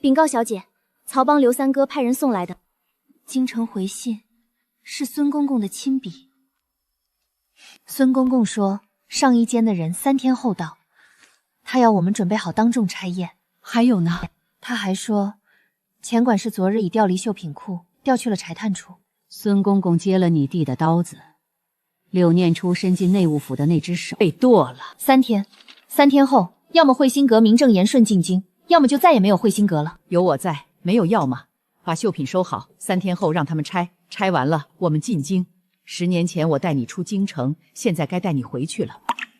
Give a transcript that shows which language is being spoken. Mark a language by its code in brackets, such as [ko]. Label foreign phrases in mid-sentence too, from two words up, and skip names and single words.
[zh] 稟告小姐，曹幫劉三哥派人送來的。京城回信是孫公公的親筆。孫公公說，上衣間的人3天後到。他要我們準備好當眾拆驗。還有呢？他還說，錢管事昨日已調離繡品庫，調去了柴炭處。孫公公接了你遞的刀子， 柳念初伸進内務府的那只手被剁了。 3天，3天后，要么慧心阁名正言顺进京，要么就再也没有慧心阁了。有我在，没有要么。把绣品收好，3天后让他们拆，拆完了我们进京。10年前我带你出京城，现在该带你回去了。